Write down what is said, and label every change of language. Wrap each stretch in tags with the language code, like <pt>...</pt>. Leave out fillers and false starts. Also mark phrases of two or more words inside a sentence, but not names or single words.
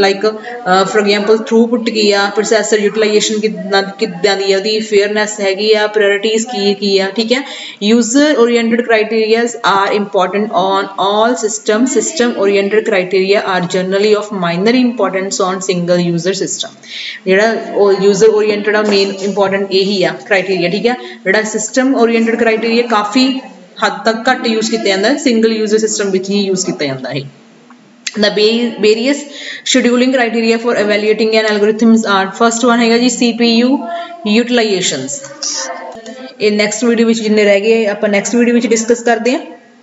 <en>like for example</en> <pa>throughput ਕੀ ਆ,</pa> <en>processor utilization</en> <pa>ਕਿੱਦਾਂ ਦੀ ਆ, ਉਹਦੀ fairness ਹੈਗੀ ਆ, priorities ਕੀ ਆ, ਠੀਕ ਹੈ।</pa> <en>user oriented criteria are important on all systems। system oriented criteria are generally of minor importance on single user system।</en> <pa>ਜਿਹੜਾ</pa> <en>user oriented</en> <pa>ਆ</pa> <en>main important</en> <pa>ਇਹੀ ਆ criteria,</pa> <hi>ठीक है। ਜਿਹੜਾ</hi> <en>system oriented criteria</en> <hi>काफ़ी हद तक घट यूज़ किया जाता है,</hi> <en>single user system</en> <hi>में ही यूज़ किया जाता है।</hi> <en>The various scheduling criteria for evaluating an algorithms are, first one</en> <hi>है जी</hi> <en>CPU utilizations।</en> <hi>ये</hi> <en>next video</en> <hi>में जिन्ने रह गए आप</hi> <en>next video</en> <hi>में डिस्कस करते हैं।</hi>